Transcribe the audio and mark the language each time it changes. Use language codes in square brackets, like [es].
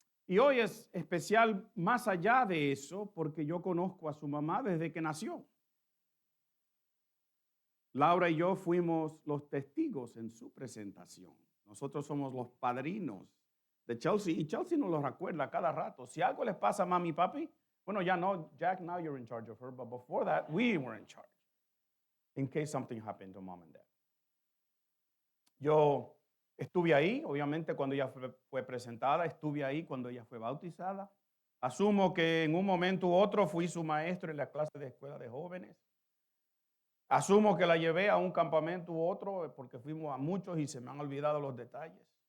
[es] Y hoy es especial más allá de eso porque yo conozco a su mamá desde que nació. Laura y yo fuimos los testigos en su presentación. Nosotros somos los padrinos de Chelsea y Chelsea nos lo recuerda cada rato. Si algo les pasa a mami y papi, bueno, ya no, [en] Jack, now you're in charge of her, but before that, we were in charge in case something happened to mom and dad. [es] Yo estuve ahí, obviamente, cuando ella fue presentada, estuve ahí cuando ella fue bautizada. Asumo que en un momento u otro fui su maestro en la clase de escuela de jóvenes. Asumo que la llevé a un campamento u otro porque fuimos a muchos y se me han olvidado los detalles.